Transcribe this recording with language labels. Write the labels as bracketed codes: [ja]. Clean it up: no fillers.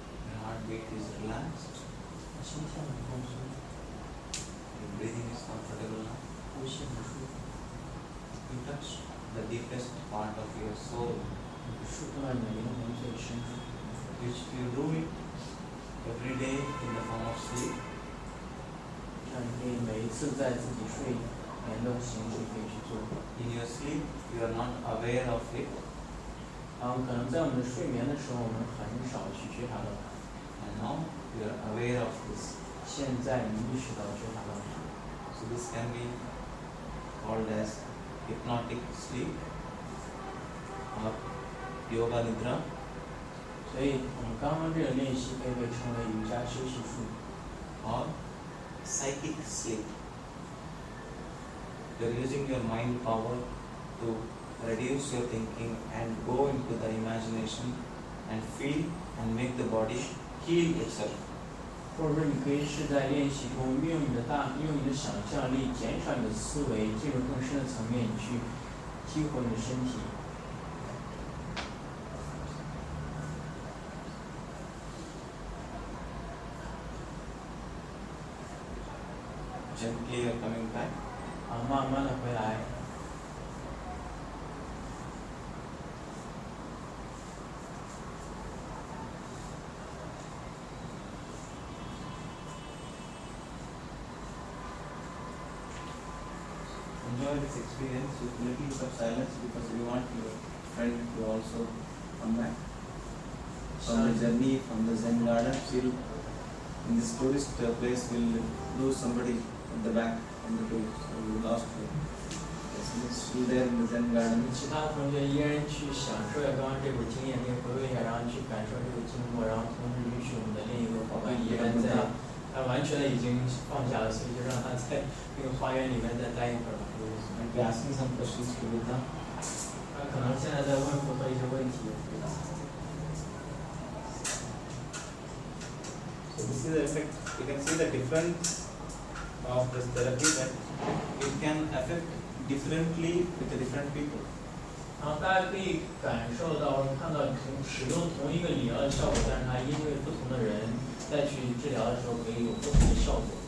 [en] Your heartbeat is relaxed. [zh] 心跳很放松， [en] Your breathing is comfortable now. [zh] 呼吸很舒服， [en] You touch the deepest part of your soul, [zh] 你触碰到你的灵魂最深处。 [en] which you do it every day in the form of sleep. [zh] 这样你可以每一次在自己睡眠的形式可以去做。 [en] In your sleep, you are not aware of it, [zh] 然后可能在我们睡眠的时候，我们很少去觉察到它。 [en] and now you are aware of this. [zh] 现在你意识到觉察到它， [en] So this can be called as hypnotic sleep or yoga nidra. [zh] 所以我们刚刚这个练习可以被称为瑜伽休息术， [en] or psychic sleep. You're using your mind power to reduce your thinking and go into the imagination and feel and make the body heal itself. [zh] 或者说你可以是在练习中运用你的想象力，减少你的思维，进入更深的层面，你去激活你的身体。 [en] Gently you're coming back. [zh] 慢慢的回来。 [en] Enjoy this experience with little bit of silence because we want your friend to also come back from the journey from the Zen garden. We'll, in this tourist place, we'll lose somebody at the back from the tour. So we lost her. Yes, he's still there in the Zen garden. [zh] 其他同学依然去享受一下刚刚这股经验，可以回味一下，然后去感受这个经过，然后同时允许我们的另一个伙伴依然在，他完全的已经放下了，所以就让他在那个花园里面再待一会儿吧。 [en] Might be asking some questions to Buddha. [zh] 他可能现在在问佛陀一些问题。 [en] So this is the effect. You can see the difference of this therapy that it can affect differently with the different people. [zh] 然后大家可以感受到、看到使用同一个理疗的效果，但是它因为不同的人再去治疗的时候，可以有不同的效果。